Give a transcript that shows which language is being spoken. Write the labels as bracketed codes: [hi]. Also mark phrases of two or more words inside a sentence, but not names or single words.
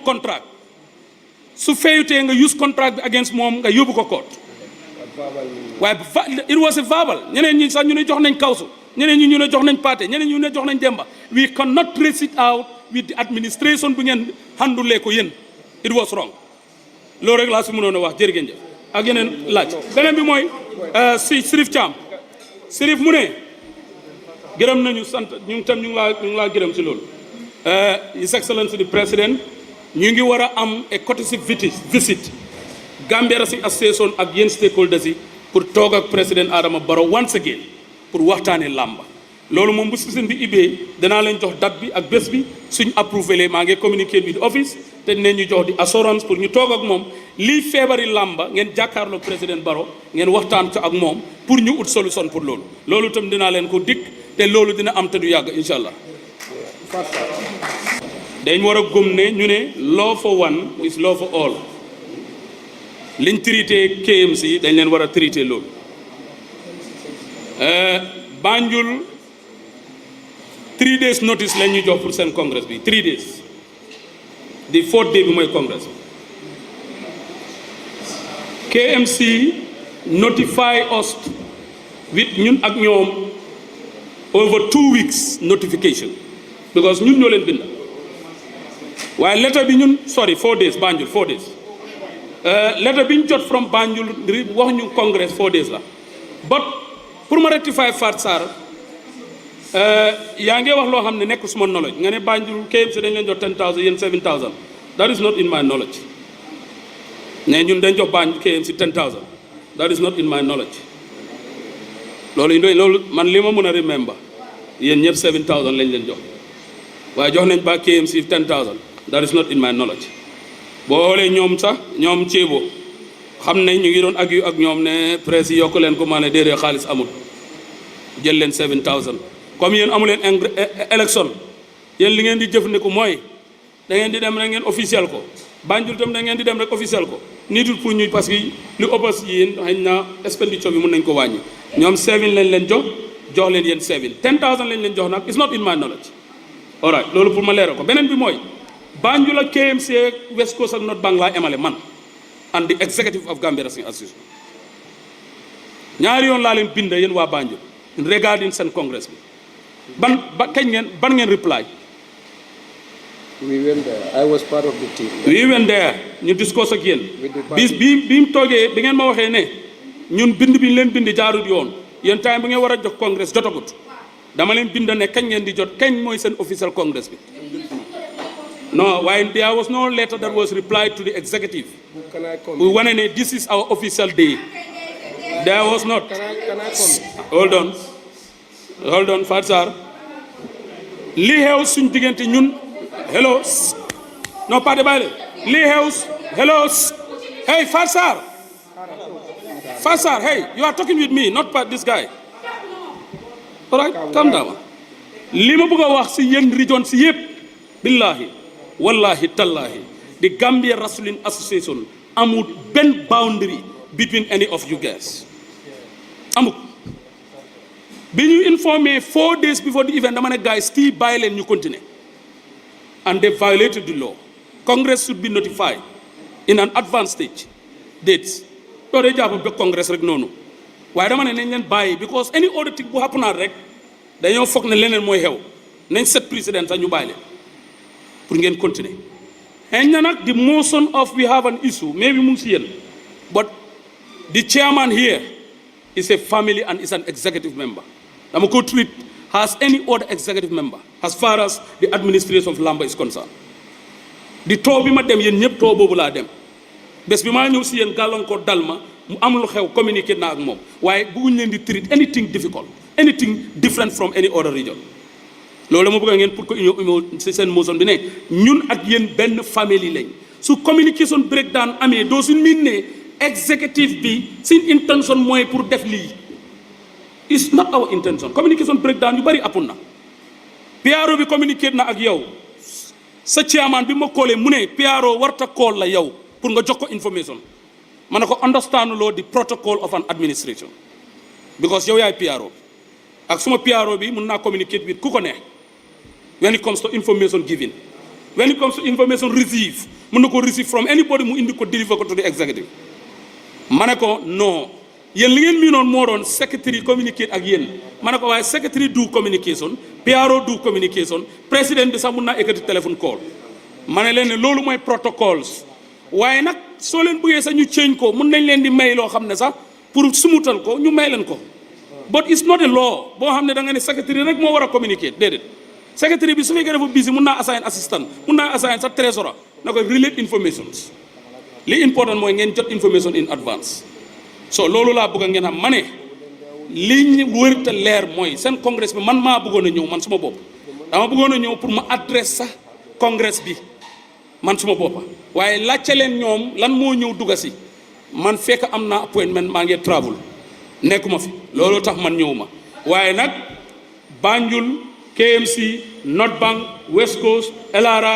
[wo] contract su feyutee nga [en] use contract [wo] bi against moom nga yóbbu ko court waaye [en] it was a verbal [wo] ñeneen ñi sax ñu ne jox nañ kawsu ñeneen ñi ñu ne jox nañ paate ñeneen ñu ne jox nañ demba [en] we cannot trace it out with the administration [wo] bu ngeen handle ko yéen [en] it was wrong [wo] loolu rek laa si mënoon a wax jërë ngeen jëf ak yeneen laaj beneen bi mooy si Sirif Thiam Sirif mu ne gërëm nañu sant ñu tam ñu ngi laa gërëm si loolu [en] His Excellency the President [wo] ñu ngi war a am [en] a courtesy visit [wo] Gambia si association ak yéen stakeholders yi pour toog ak président Adama Barrow [en] once again [wo] pour waxtaanee làmba loolu moom bu season bi ibbee danaa leen jox date bi ak bés bi suñ approuvé maa ngi communiqué [en] with office [wo] te dinañ ñu jox di assurance pour ñu toog ak moom lii feebari làmba ngeen jàkkaarloog président Barrow ngeen waxtaan ko ak moom pour ñu ut solution pour loolu itam dinaa leen ko dikk te loolu dina am te du yàgg [ar] إن شاء الله. [wo] dañ war a gëm ne ñu ne [en] law for one is law for all [wo] liñ traité KMC dañ leen war a traité loolu Banjul [en] 3 days notice [wo] lañ ñu jox pour seen congrès bi [en] 3 days the 4th day [wo] bi mooy congrès [en] KMC notify us with [wo] ñun ak ñoom [en] over 2 weeks notification because [wo] ñun ñoo leen bind waaye letter bi ñun 4 days Banjul 4 days letter bi ñu jot from Banjul wax ñu congrès 4 days la but pour ma rectify Fat Sarr yaa ngi wax loo xam ne nekk suma knowledge nga ne Banjul KMC dañ leen jox 10,000 yéen 7,000 [en] that is not in my knowledge [wo] ne ñun dañ jox Banjul KMC 10,000 [en] that is not in my knowledge [wo] loolu man li ma mën a remember yéen ñëpp 7,000 lañ leen jox waaye jox nañ ba KMC 10,000 [en] that is not in my knowledge [wo] boo xoolee ñoom sax ñoom ceebo xam ne ñu ngi doon ak ñoom ne presse yi yokk leen ko maa ne déedéet xaalis amul jël leen 7,000 comme yéen amu leen élection yéen li ngeen di jëfandiku mooy da ngeen di dem rek ngeen officiel ko Banjul tam da ngeen di dem rek officiel ko niitul pour ñuy parce que li ëppas yéen xëy na expenditure bi mën nañ ko wàññi ñoom 7 lañ leen jox leen yéen 7 10,000 lañ leen jox nag [en] it's not in my knowledge all right [wo] loolu pour ma leeral ko beneen bi mooy Banjul ak KMC ak West Coast ak North Bank laa emale man [en] and the executive of Gambia Wrestling Association [wo] ñaari yoon laa leen bind yéen waa Banjul regarding seen congress bi ban ngeen reply. [en] We went there. I was part of the team. We went there [wo] ñu discuss ak yéen bi mu toogee bi ngeen ma waxee ne ñun bind bi ñu leen bind jaarut yoon yéen time bi ngeen war a jox congress jotagut dama leen bind ne kañ ngeen di jot kañ mooy seen official congress bi. [en] No, why there was no letter that was replied to the executive. We want to this is our official day. There was not. Can I comment? Hold on, Fatsar. [wo] Li xew suñ diggante ñun hello. No, Pade Baile. Li xew hello. [en] Hey, Fatsar. Fatsar, hey, you are talking with me, not this guy. All right, calm down. [wo] Li ma bëgg a wax si yéen region si yépp [ar] بالله والله تالله [en] the Gambia Wrestling Association [wo] amul benn [en] boundary between any of you guys [wo] amul bi ñu informé [en] 4 days before the event [wo] dama ne [en] guys still [wo] bàyyi leen ñu continuer [en] and they violated the law. Congress should be notified in an advanced stage [wo] dates doo dee jàpp ba Congress rek noonu waaye dama ne nañ leen bàyyi [en] because any other thing [wo] bu happen rek dañoo foog ne leneen mooy xew nañ set président sax ñu bàyyi leen pour ngeen [en] continuer and nag the motion of we have an issue maybe [wo] mu ngi si yéen [en] but the chairman here is a family and is an executive member [wo] dama ko [en] treat as any other executive member as far as the administration of Lamba is concerned [wo] di too bi ma dem yéen ñëpp too boobu laa dem bés bi maa ñëw si yéen gàllankoor dal ma mu am lu xew communiqué naa ak moom waaye bëgguñ leen di [en] treat anything difficult anything different from any other region [wo] loolu ma bëgg ngeen pour que union si seen motion bi ne ñun ak yéen benn famille lañ su [en] communication breakdown [wo] amee doo suñ miin ne executive bi suñ intention mooy pour def lii [en] it's not our intention communication breakdown [wo] yu bari apun na PRO bi communiqué na ak yow sa chairman bi ma koolee mu ne PRO warta call la yow pour nga jox ko information ma ne ko understand loo [en] the protocol of an administration because [wo] yow yaay PRO ak suma PRO bi mun naa [en] communicate with [wo] ku ko neex [en] when it comes to information giving when it comes to information receive [wo] mun na ko [en] receive from anybody [wo] mu indi ko deliver ko [en] to the executive [wo] ma ne ko non yéen li ngeen mii noonu moo doon secretary communicate ak yéen ma ne ko waaye secretary [en] do communication [wo] PRO [en] do communication [wo] président bi sax mun naa ekkati [en] téléphone call [wo] ma ne leen ne loolu mooy protocols waaye nag soo leen bëggee sax ñu change ko mun nañ leen di may loo xam ne sax pour sumutal ko ñu may leen ko [en] but it's not a law [wo] boo xam ne da nga ne secretary rek moo war a communicate déedéet secretary bi su fekkee dafa busy mun naa assign assistant mun naa assign sax treasurer na ko [en] relate informations [wo] li important mooy ngeen jot information [en] in advance so [wo] loolu laa bëgg ngeen xam ma ne li wër te leer mooy seen congrès bi man maa bëggoon a ñëw man suma bopp dama bëggoon a ñëw pour ma adresse sax congrès bi man suma boppa waaye laajte leen ñoom lan moo ñëw dugga si man fekk am naa appointment maa ngi travel nekkuma fi loolu tax man ñëwuma waaye nag Banjul KMC North Bank West Coast LRR